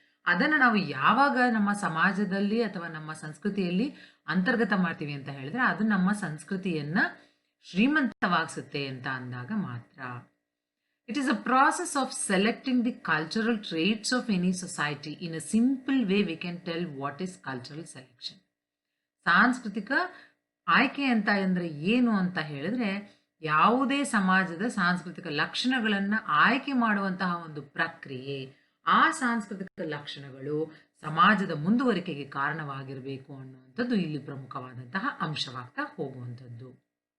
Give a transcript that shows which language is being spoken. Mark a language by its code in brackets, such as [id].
[kn] ಅದನ್ನು ನಾವು ಯಾವಾಗ ನಮ್ಮ ಸಮಾಜದಲ್ಲಿ ಅಥವಾ ನಮ್ಮ ಸಂಸ್ಕೃತಿಯಲ್ಲಿ ಅಂತರ್ಗತ ಮಾಡ್ತೀವಿ ಅಂತ ಹೇಳಿದ್ರೆ ಅದು ನಮ್ಮ ಸಂಸ್ಕೃತಿಯನ್ನ ಶ್ರೀಮಂತವಾಗಿಸುತ್ತೆ ಅಂತ ಅಂದಾಗ ಮಾತ್ರ. [en] It is a process of selecting the cultural traits of any society. In a simple way, we can tell what is cultural selection. [kn] ಸಾಂಸ್ಕೃತಿಕ ಆಯ್ಕೆ ಅಂತ ಅಂದರೆ ಏನು ಅಂತ ಹೇಳಿದ್ರೆ ಯಾವುದೇ ಸಮಾಜದ ಸಾಂಸ್ಕೃತಿಕ ಲಕ್ಷಣಗಳನ್ನು ಆಯ್ಕೆ ಮಾಡುವಂತಹ ಒಂದು ಪ್ರಕ್ರಿಯೆ. ಆ ಸಾಂಸ್ಕೃತಿಕ ಲಕ್ಷಣಗಳು ಸಮಾಜದ ಮುಂದುವರಿಕೆಗೆ ಕಾರಣವಾಗಿರಬೇಕು ಅನ್ನುವಂಥದ್ದು ಇಲ್ಲಿ ಪ್ರಮುಖವಾದಂತಹ ಅಂಶವಾಗ್ತಾ ಹೋಗುವಂಥದ್ದು.